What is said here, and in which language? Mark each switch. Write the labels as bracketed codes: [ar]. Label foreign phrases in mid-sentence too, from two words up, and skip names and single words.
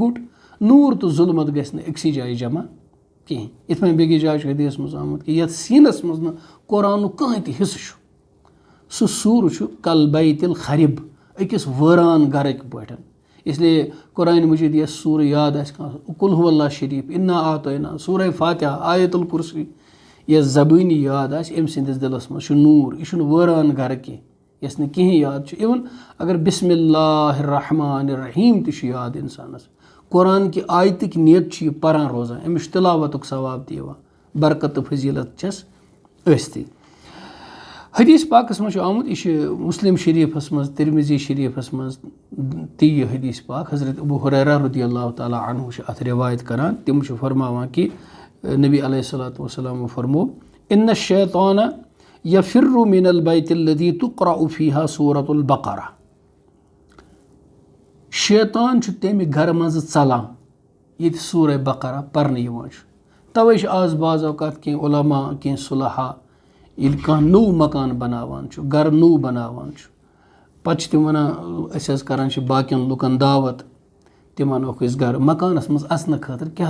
[ks] گُٹ نوٗر تہٕ ظُلمت گژھِ نہٕ أکسٕے جایہِ جمع کِہیٖنۍ یِتھ پٲٹھۍ بیٚکِس جایہِ چھُ حدیثس منٛز آمُت کہِ یتھ سیٖنس منٛز نہٕ قرآنُک کٕہٕنۍ تہِ حِصہٕ چھُ سُہ سوٗرٕ چھُ [ar] کل بیت الخرب [ks] أکِس وٲران گرٕکۍ پٲٹھۍ اسلیے قرآنِ مجیٖد یۄس سوٗرٕ یاد آسہِ کانٛہہ قُل ہوٗ اللہ شریٖف اِنا آتینا سورہ فاتحہ آیت الکُرسی یۄس زبٲنی یاد آسہِ أمۍ سٕنٛدِس دِلس منٛز چھُ نوٗر یہِ چھُنہٕ وٲران گرٕ کینٛہہ یۄس نہٕ کِہیٖنۍ یاد چھُ اِوٕن اگر [ar] بسم اللہ الرحمٰن الرحیٖم [ks] تہِ چھُ یاد اِنسانس قرآن کہِ آیتٕکۍ نیت چھِ یہِ پَران روزان أمِس چھُ تِلاوتُک ثواب تہِ یِوان برکت تہٕ فضیٖلت چھَس ٲسۍتٕے حدیٖث پاکَس منٛز چھُ آمُت یہِ چھُ مُسلم شریٖفَس منٛز تِرمذی شریٖفَس منٛز تہِ یہِ حدیٖث پاک حضرت ابو ہُریرہ [ar] رضی اللہ تعالیٰ عنہُ [ks] چھُ اَتھ رِوایت کَران تِم چھِ فرماوان کہِ نبی [ar] علیہ الصلوٰتُ وَسلامو [ks] فرمو [ar] اِنَّ الشیطانَ یَفِرُّ مِنَ البیتِ الذی تُقرأُ فیہا سورۃ البقرہ [ks] شیطان چھُ تَمہِ گرٕ منٛزٕ ژلان ییٚتہِ سورہ بقرہ پَرنہٕ یِوان چھُ تَوَے چھِ آز بعض اوقات کینٛہہ عُلما کینٛہہ صُلحا ییٚلہِ کانٛہہ نوٚو مکان بَناوان چھُ گرٕ نوٚو بَناوان چھُ پَتہٕ چھِ تِم وَنان أسۍ حظ کَران چھِ باقٕیَن لُکَن دعوت تِم اَنوکھ أسۍ گرٕ مکانَس منٛز اَژنہٕ خٲطرٕ کیٛاہ